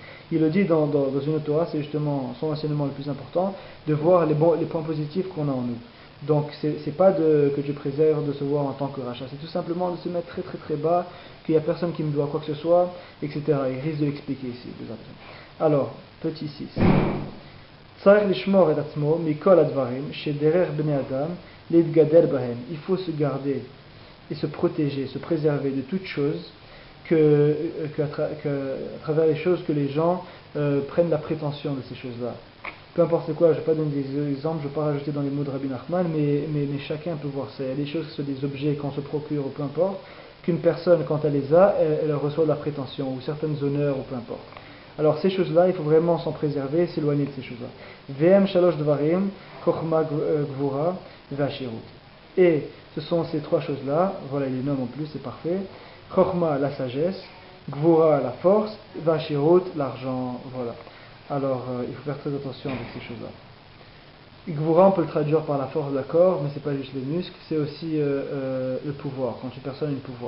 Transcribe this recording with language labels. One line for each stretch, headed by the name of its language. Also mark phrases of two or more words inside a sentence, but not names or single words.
French: Il le dit dans une autre Torah, c'est justement son enseignement le plus important, de voir les points positifs qu'on a en nous. Donc c'est pas que Dieu préserve de se voir en tant que rachat, c'est tout simplement de se mettre très très très bas, qu'il n'y a personne qui me doit quoi que ce soit, etc. Il risque de l'expliquer ici. Alors, petit 6.
Hebrew: צריך לשמור את עצמו מכל הדברים שדרך בני אדם להתגדר בהם.
French: Il faut se garder et se protéger, se préserver de toutes choses à travers les choses que les gens prennent la prétention de ces choses-là. Peu importe quoi, je ne vais pas donner des exemples, je ne vais pas rajouter dans les mots de Rabbi Nachman, mais chacun peut voir ça. Il y a des choses qui sont des objets qu'on se procure, ou peu importe, qu'une personne, quand elle les a, elle reçoit de la prétention, ou certaines honneurs, ou peu importe. Alors ces choses-là, il faut vraiment s'en préserver, s'éloigner de ces choses-là.
Hebrew: והם שלשה דברים, חכמה גבורה, ועשירות.
French: Et ce sont ces 3 choses-là, voilà, il les nomme en plus, c'est parfait. Chokhma, la sagesse, gvura, la force, v'ashirut, l'argent, voilà. Alors, il faut faire très attention avec ces choses-là. Gvura, on peut le traduire par la force, d'accord, mais c'est pas juste les muscles, c'est aussi le pouvoir, quand une personne a le pouvoir.